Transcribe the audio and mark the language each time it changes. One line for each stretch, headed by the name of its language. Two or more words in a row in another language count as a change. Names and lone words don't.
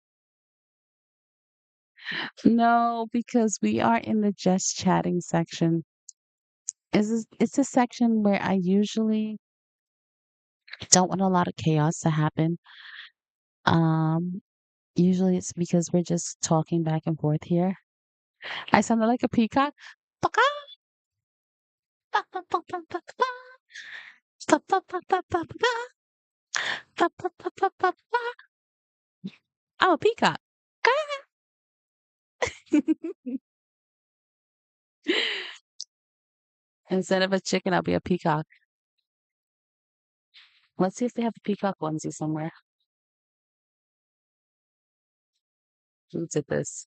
English: No, because we are in the just chatting section. It's a section where I usually don't want a lot of chaos to happen. Um, Usually it's because we're just talking back and forth here. I sounded like a peacock. Paka, pa, pa, pa, pa, pa, pa, pa, pa, pa, pa, pa, pa, pa, pa, pa, pa, pa. I'm a peacock. Instead of a chicken, I'll be a peacock. Let's see if they have a peacock onesie somewhere. Who did this?